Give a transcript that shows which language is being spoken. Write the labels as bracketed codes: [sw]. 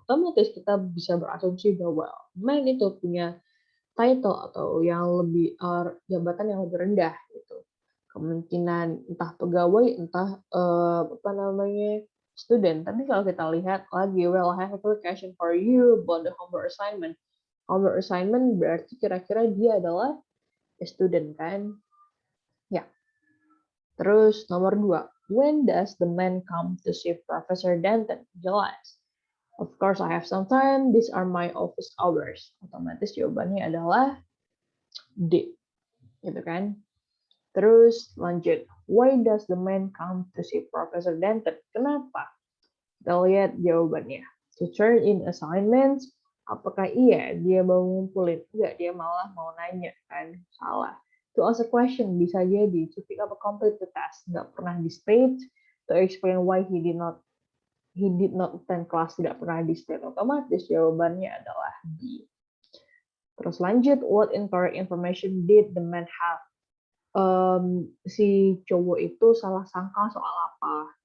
[id] Otomatis kita bisa berasumsi bahwa man itu punya title atau yang lebih jabatan yang lebih rendah gitu. Kemungkinan entah pegawai, entah apa namanya student. Tapi kalau kita lihat lagi, [en] well, I have a quick question for you about the homework assignment. [id] Homework assignment berarti kira-kira dia adalah [en] a student [id] kan? Ya. Terus nomor 2, [en] when does the man come to see Professor Denton? [id] Jelas. [en] Of course, I have some time. These are my office hours. [id] Otomatis jawabannya adalah D. Gitu kan? Terus lanjut. [en] Why does the man come to see Professor Denton? [id] Kenapa? Kita lihat jawabannya. [en] To turn in assignments. [id] Apakah iya dia mau ngumpulin? Enggak, dia malah mau nanya kan? Salah. [en] To ask a question [id] bisa jadi. [en] To pick up a complete task. [id] Nggak pernah di state. [en] To explain why he did not attend class. [id] Tidak pernah di state. Otomatis jawabannya adalah B. Terus lanjut. [en] What incorrect information did the man have? [id] Si cowok itu salah sangka soal apa?